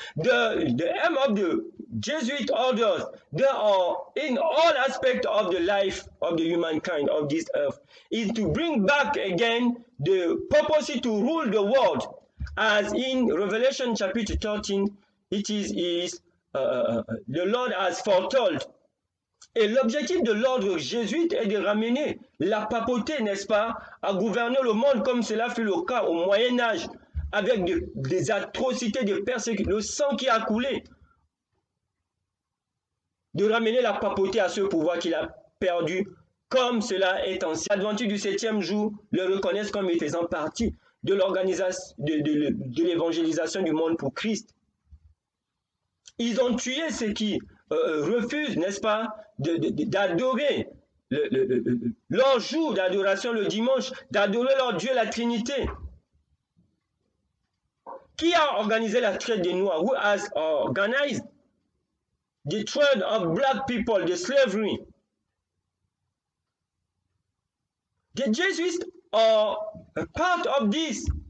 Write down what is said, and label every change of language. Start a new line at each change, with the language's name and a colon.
English: The aim of the Jesuit orders, they are in all aspects of the life of the humankind of this earth, is to bring back again the purpose to rule the world. As in Revelation chapter 13, it is the Lord has foretold.
French: Et l'objectif de l'ordre jésuite est de ramener la papauté, n'est-ce pas, à gouverner le monde comme cela fut le cas au Moyen-Âge, avec des atrocités, des persécutions, le sang qui a coulé. De ramener la papauté à ce pouvoir qu'il a perdu, comme cela est ancien. Les Adventistes du 7e jour le reconnaissent comme faisant partie de l'organisation, de l'évangélisation du monde pour Christ. Ils ont tué ceux qui refusent, n'est-ce pas, d'adorer leur jour d'adoration le dimanche, d'adorer leur Dieu, la Trinité. Qui a organisé la traite des Noirs?
English: Who has organized the trade of black people, the slavery? The Jesuits are a part of this.